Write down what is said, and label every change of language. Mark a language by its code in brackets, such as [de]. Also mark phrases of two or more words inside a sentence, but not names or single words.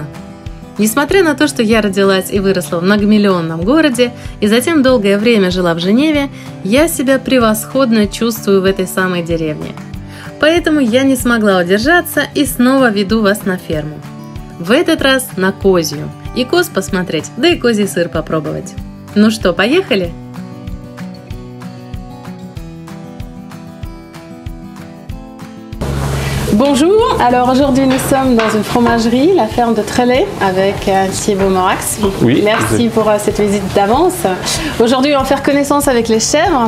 [ru] Несмотря на то, что я родилась и выросла в многомиллионном городе и затем долгое время жила в Женеве, я себя превосходно чувствую в этой самой деревне. Поэтому я не смогла удержаться и снова веду вас на ферму. В этот раз на козью. И коз посмотреть, да и козий сыр попробовать. Ну что, поехали? [fr] Bonjour, alors aujourd'hui nous sommes dans une fromagerie, la ferme de Trellet, avec Thibaut Morax. Oui, merci pour cette visite d'avance. Aujourd'hui on va faire connaissance avec les chèvres.